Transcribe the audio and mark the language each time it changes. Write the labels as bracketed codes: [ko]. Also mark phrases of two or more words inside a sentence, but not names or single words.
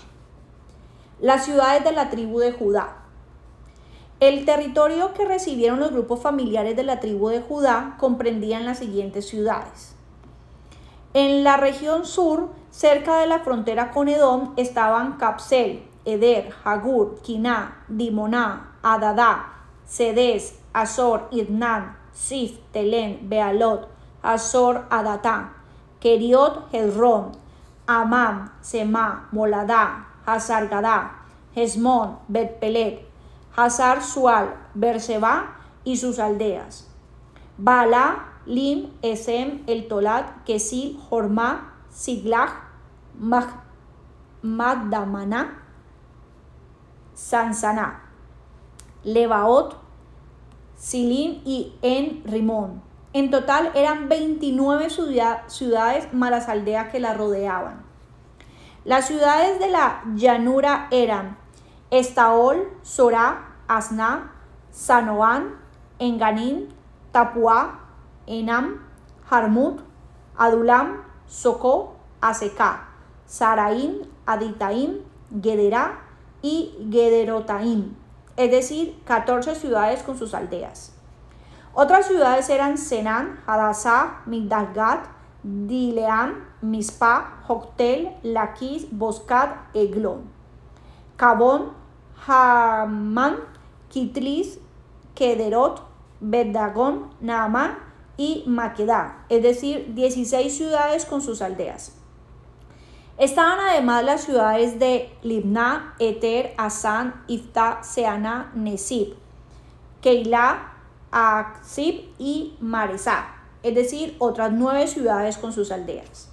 [es] Las ciudades de la tribu de Judá. El territorio que recibieron los grupos familiares de la tribu de Judá comprendían las siguientes ciudades. En la región sur, cerca de la frontera con Edom, estaban Capsel, Eder, Jagur, Quiná, Dimoná, Adadá, Cedes, Azor, Idnan, Sif, Telén, Bealot, Azor, Adatá, Keriot, Hezrón, Amam, Semá, Moladá, Hazar-Gadá, Hesmón, Bet-Pelet, Hazar Sual, Berseba y sus aldeas, Baalá, Lim, Esem, El Tolat, Kesil, Jormá, Siglag, Magdamaná, Sansaná, Lebaot, Silim y En Rimón. En total eran 29 ciudades más las aldeas que la rodeaban. Las ciudades de la llanura eran Estaol, Sorá, Asná, Sanoán, Enganín, Tapuá, Enam, Jarmut, Adulam, Socó, Aseká, Saraín, Aditaim Gederá y Gederotaim, es decir, 14 ciudades con sus aldeas. Otras ciudades eran Senán, Hadassah, Migdalgat, Dileán, Mispa, Joctel, Laquis, Boscat, Eglón, Cabón, Hamán, Kitlis, Kederot, Bet-Dagón, Naamán y Maquedá, es decir, 16 ciudades con sus aldeas. Estaban además las ciudades de Libná, Eter, Asán, Iftá, Seaná, Nesib, Keilah, Aksib y Maresá, es decir, otras 9 ciudades con sus aldeas.